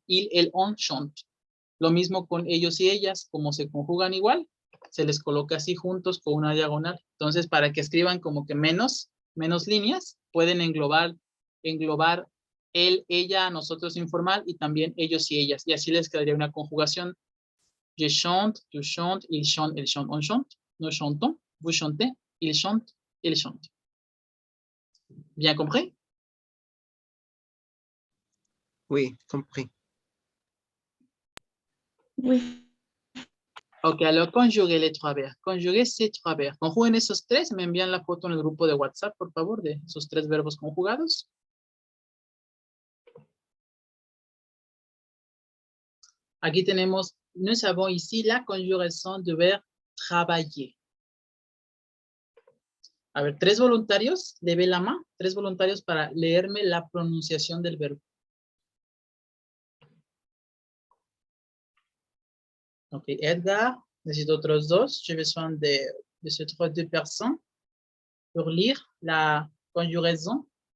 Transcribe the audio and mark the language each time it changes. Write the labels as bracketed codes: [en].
[fr] Il, el, on, chante. [es] Lo mismo con ellos y ellas, como se conjugan igual, se les coloca así juntos con una diagonal. Entonces, para que escriban como que menos líneas, pueden englobar él, ella, nosotros informal y también ellos y ellas. Y así les quedaría una conjugación. [fr] Je chante, tu chantes, il chante, elle chante, on chante, nous chantons, vous chantez, il chante, elle chante. Bien compris? Oui, compris. Oui. Ok, alors conjuguez les 3 verbes. Conjuguez ces 3 verbes. [es] Conjuguen esos 3. Me envían la foto en el grupo de WhatsApp, por favor, de esos 3 verbos conjugados. Aquí tenemos, [fr] nous avons ici [es] la conjugación de verbe travailler. A ver, 3 voluntarios, [fr] levez la main, [es] 3 voluntarios para leerme la pronunciación del verbo. Ok, Edgar, necesito otros 2. [fr] J'ai besoin de ces 2 personnes pour lire la conjugaison.